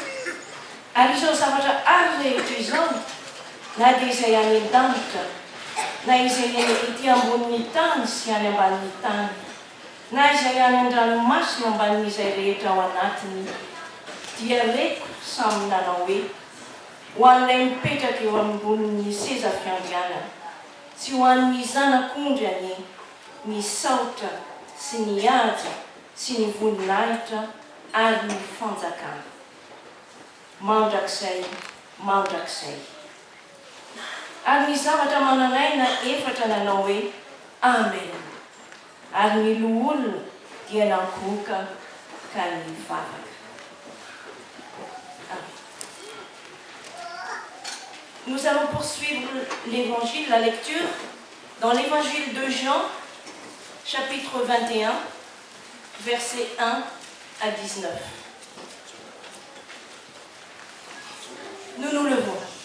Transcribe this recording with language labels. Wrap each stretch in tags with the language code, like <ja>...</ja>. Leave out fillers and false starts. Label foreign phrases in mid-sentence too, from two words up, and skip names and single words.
<mg>Ary izao zavatra ary rehetra izao, na dia izay any an-danitra, na izay any ety ambonin'ny tany sy any ambanin'ny tany, na izay any an-dranomasina ambanin'izay rehetra ao anatiny, dia reko samy nanao hoe: ho an'ilay mipetraka eo ambonin'ny seza fiandrianana, sy ho an'ny zanak'ondry any ny saotra sy ny aja sy ny voninahitra ary ny fanjakana. Mandrakizay, mandrakizay. Ary ny zavatra manan'aina efatra nanao hoe: Amen. Ary ny loholona dia nankoka ka nivavaka.</mg> <fr>Nous allons poursuivre l'évangile, la lecture dans l'évangile de Jean, chapitre 21, versets 1 à 19. Nous nous levons.</fr>